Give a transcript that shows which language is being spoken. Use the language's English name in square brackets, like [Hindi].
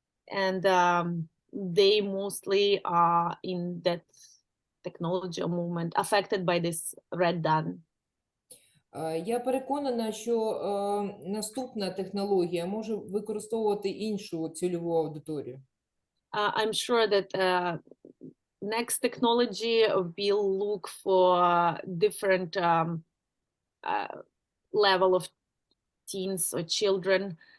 [English] and they mostly are in that technology movement affected by this redan. [Ukrainian] Я переконана, що наступна технологія може використовувати іншу цільову аудиторію. [English] I'm sure that next technology will look for different level of teens or children.